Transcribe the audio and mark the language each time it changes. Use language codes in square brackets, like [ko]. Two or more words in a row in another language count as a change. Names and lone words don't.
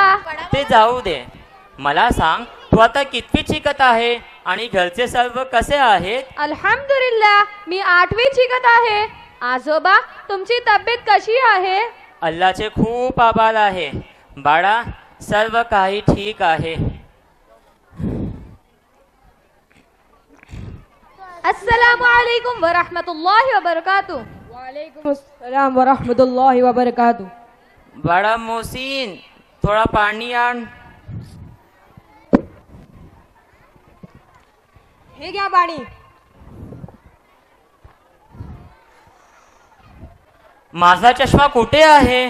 [mr] ते जाऊ दे, मला सांग तू आता कितवीत शिकत आहे आणि घरचे सर्व कसे आहेत? अल्हम्दुलिल्लाह, मी 8वीत शिकत आहे. आजोबा, तुमची तब्येत कशी आहे? अल्लाचे खूप आभार आहे बाळा, सर्व काही ठीक आहे. [ar] السلام عليكم ورحمة الله وبركاته. وعليكم السلام ورحمة الله وبركاته. [mr] बाळा मोहसिन, थोडा पाणी आण. हे घ्या पाणी. माझा चष्मा कुठे आहे?